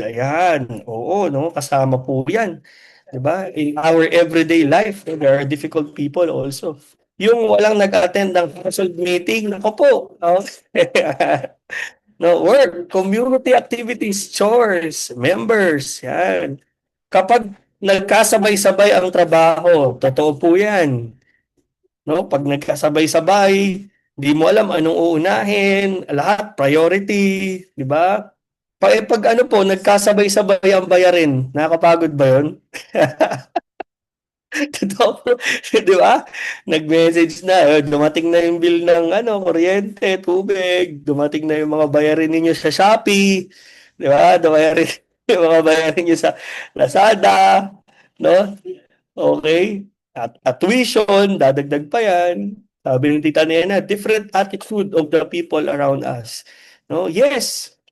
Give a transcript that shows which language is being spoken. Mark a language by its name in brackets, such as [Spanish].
[Filipino] Ayan. Oo, no? Kasama po yan. Diba? [English] In our everyday life, there are difficult people also. [Filipino] Yung walang nag-attend ng [English] household meeting, [Filipino] nako po. Okay. [English] No, work, community activities, chores, members, yan. [Filipino] Kapag nagkasabay-sabay ang trabaho, totoo po yan. No? Pag nagkasabay-sabay, di mo alam anong uunahin, lahat priority, di ba? Pag ano po, nagkasabay-sabay ang bayarin, nakakapagod ba 'yon? Totoo po, di ba? Nag-message na, dumating na yung bill ng kuryente, tubig, dumating na yung mga bayarin ninyo sa Shopee, di ba? Dumayarin yung mga bayarin niyo sa Lazada, no? Okay. At tuition, dadagdag pa yan. Sabi ng [English] Tita Nena, different attitude of the people around us. No? Yes.